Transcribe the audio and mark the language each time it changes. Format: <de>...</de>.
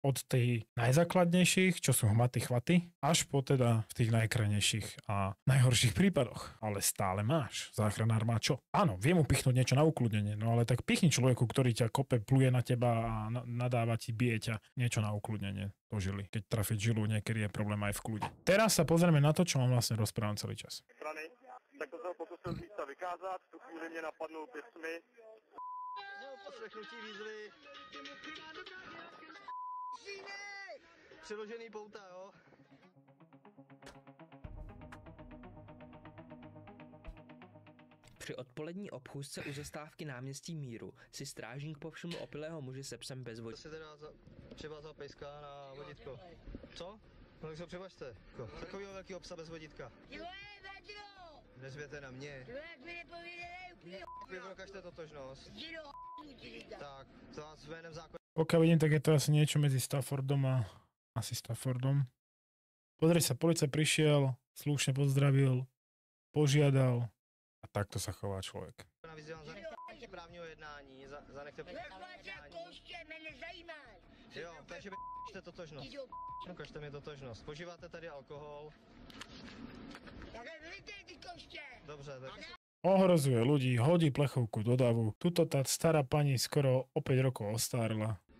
<sk>Od tej najzákladnejších, čo sú hmaty, chvaty, až po teda v tých najkrajnejších a najhorších prípadoch. Ale stále máš. Záchranár má čo? Áno, vie mu pichnúť niečo na ukludnenie, no ale tak pichni človeku, ktorý ťa kope, pluje na teba a nadáva ti, bije ťa, niečo na ukludnenie do žily. Keď trafiť žilu, niekedy je problém aj v kľude. Teraz sa pozrieme na to, čo vám vlastne rozprávam celý čas.</sk> <cs>Tak to se pokusil z místa vykázat, tu chvíli mě napadnul pěstmi. Neoposlechnutí výzvy. Přiložený pouta, jo? Při odpolední obchůzce u zastávky náměstí Míru si strážník povšiml opilého muže se psem bez vodítka. Si teda třeba za pejska na vodítko. Co? No tak se přebažte. Takovýho velkýho psa bez vodítka. Nezvěte na mě. Vy prokažte totožnost. Tak, to vás jménem zákona.</cs> <sk>Pokiaľ vidím, tak je to asi niečo medzi Staffordom a asi Staffordom. Pozri sa, policajt prišiel, slušne pozdravil, požiadal a takto sa chová človek.</sk> <cs>Vyzývám za právního jednání, zanechte právního jednání. Jo, takže ukažte totožnost. Ukažte mi totožnost. Požíváte tady alkohol? Dobře, tak...</cs> <sk>Ohrozuje ľudí, hodí plechovku do davu. Tuto tá stará pani skoro o 5 rokov ostárla.</sk>